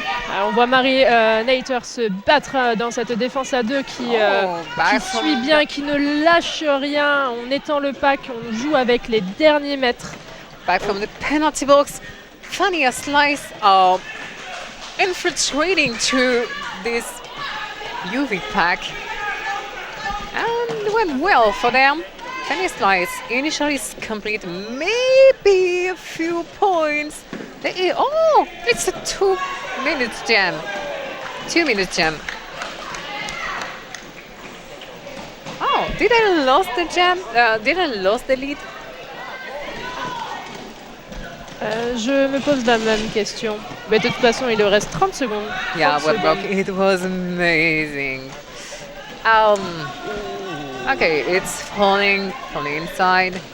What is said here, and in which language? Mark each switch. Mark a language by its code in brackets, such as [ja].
[fr] Alors, on voit Marie Nater se battre dans cette défense à deux qui suit bien, qui ne lâche rien. On étend le pack, on joue avec les derniers mètres. [en] Back from the penalty box. Funny a slice infiltrating to this UV pack. And it went well for them. Funny slice. Initially it's complete. Maybe a few points. It's a 2-minute jam. 2-minute jam. Did I lose the jam? Did I lose the lead? [fr] Je me pose la même question. Mais de toute façon, il lui reste 30 secondes. [en] Yeah, what broke? It was amazing. Okay, it's falling from the inside.